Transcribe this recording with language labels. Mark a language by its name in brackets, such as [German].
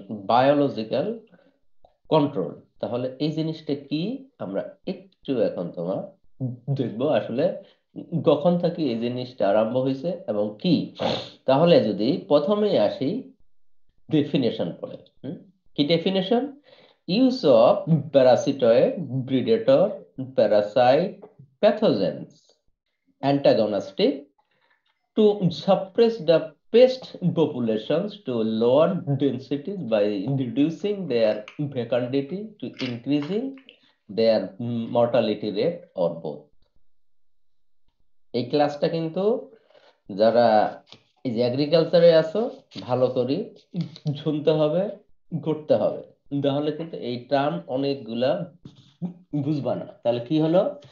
[Bangla] Biological control, তাহলে এই জিনিসটা কি আমরা একটু এখন তোমার দেখবো আসলে কখন থেকে এই জিনিসটা আরম্ভ হয়েছে এবং কি। তাহলে যদি প্রথমে আসি ডেফিনেশন পড়ে, কি definition? [English] Use of parasitoid, predator, parasite, pathogens, antagonistic to suppress the pest populations to lower densities by reducing their fecundity to increasing their mortality rate or both. [Bangla] এই ক্লাসটা কিন্তু যারা এই যে এগ্রিকালচারে আছো ভালো করে শুনতে হবে, করতে হবে, তাহলে কিন্তু এই টার্ম অনেকগুলা বুঝবা না। তাহলে কি হলো?